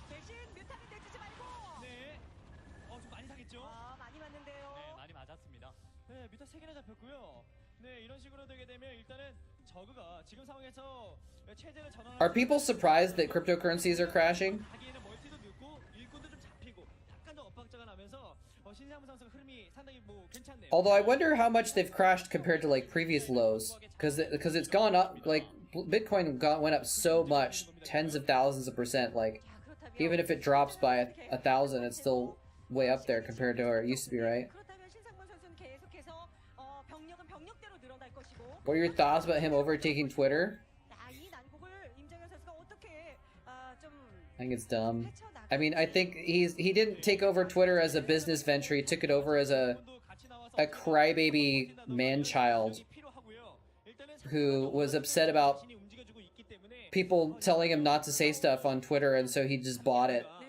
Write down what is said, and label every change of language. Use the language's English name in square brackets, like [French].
[Korean] 대신 뮤탄을 내주지 말고. 네. 좀 많이 상했죠? 많이 맞는데요. 네, 많이 맞았습니다. 네, 뮤타 3개나 잡혔고요. 네, 이런 식으로 되게 되면 일단은 저그가 지금 상황에서 체제를 전환. [English] Are people surprised that cryptocurrencies are crashing? [Korean] 하기에는 멀티도 늦고 일꾼도 좀 잡히고 약간 좀 엇박자가 나면서 신상무 선수가 흐름이 상당히 뭐 괜찮네요. [English] Although I wonder how much they've crashed compared to like previous lows, because it's gone up, like Bitcoin went up so much, tens of thousands of %. Like even if it drops by 1,000, it's still way up there compared to where it used to be, right? [Korean] 그렇다면 신상문 선수는 계속해서 병력은 병력대로 늘어날 것이고. [English] What are your thoughts about him overtaking Twitter? [Korean] 이 난국을 임정현 선수가 어떻게 좀 [English] I think it's dumb. I mean, I think he didn't take over Twitter as a business venture. He took it over as a crybaby man-child who was upset about people telling him not to say stuff on Twitter, and so he just bought it.